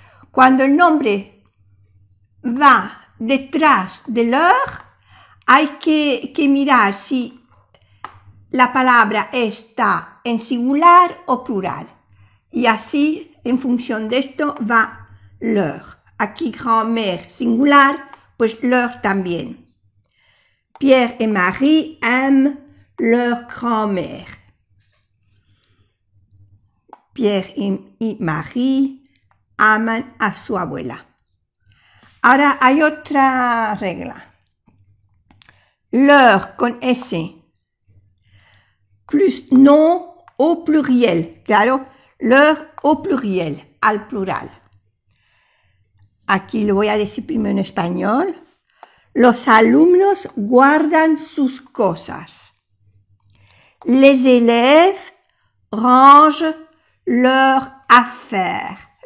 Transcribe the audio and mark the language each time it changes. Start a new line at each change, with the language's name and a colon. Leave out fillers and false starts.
Spanish: Cuando el nombre va detrás de leur, hay que mirar si la palabra está en singular o plural. Y así, en función de esto, va leur. Aquí grand-mère singular, pues leur también.
French: Pierre et Marie aiment leur grand-mère.
Spanish: Pierre y Marie aman a su abuela. Ahora hay otra regla. Leur con S plus nom au pluriel. Claro, leur au pluriel, al plural. Aquí lo voy a decir primero en español. Los alumnos guardan sus cosas.
French: Les élèves rangent leurs affaires.